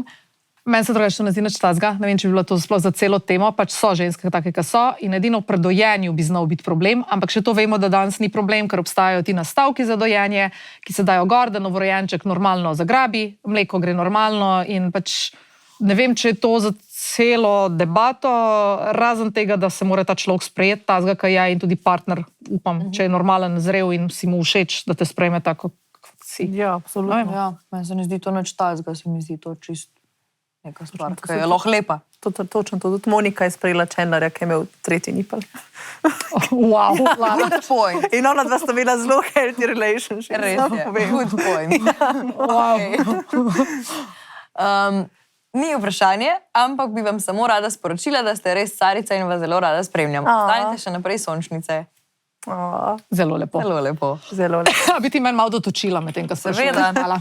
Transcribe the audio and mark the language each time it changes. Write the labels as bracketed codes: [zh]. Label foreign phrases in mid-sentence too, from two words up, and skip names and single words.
[sl] Meni se drugače ne zdi nič tazga, ne vem, če bi bilo to sploh za celo temo, pač so ženske take, ki so in edino pri dojenju bi znal biti problem, ampak še to vemo, da danes ni problem, ker obstajajo ti nastavki za dojenje, ki se dajo gor, da novorojenček normalno zagrabi, mleko gre normalno in pač ne vem, če je to za celo debato, razen tega, da se mora ta človek sprejeti, tazga, kaj je in tudi partner, upam, če je normalen, zrel in si mu všeč, da te sprejme tako, kot si. Ja, absolutno. Ja, meni se ne zdi to nič tazga, se mi zdi to čist neka stvar, ki je lahko lepa. Točno to. Tudi Monika je sprejela Chandlerja, ki je imel 3. nipel. [en] Wow, good point. [sl] In ona dva sta imela zelo [en] healthy relationship. [sl] Res je, [en] good point. [sl] Ni vprašanje, ampak bi vam samo rada sporočila, da ste res carica in vas zelo rada spremljam. Ostanite še naprej sončnice. Zelo lepo. Zelo lepo. Zelo lepo. Bi ti meni malo dotočila med tem, ko se že Seveda. vedela.